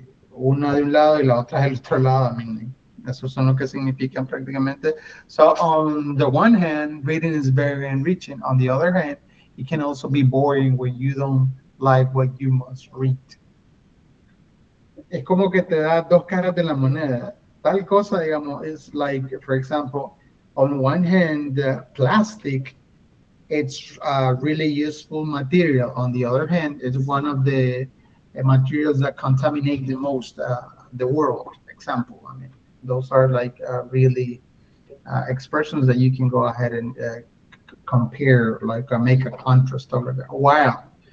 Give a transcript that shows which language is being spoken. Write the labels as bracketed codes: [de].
[es] una de un lado y la otra del otro lado. [en] I mean, [es] esos son lo que significan prácticamente. [en] So on the one hand, reading is very enriching. On the other hand, it can also be boring when you don't like what you must read. [es] Es como que te da dos caras de la moneda. Tal cosa, digamos, [en] is like, for example, on one hand, plastic, it's a really useful material. On the other hand, it's one of the materials that contaminate the most the world. Example, I mean, those are like really expressions that you can go ahead and compare, like make a contrast over there. Wow.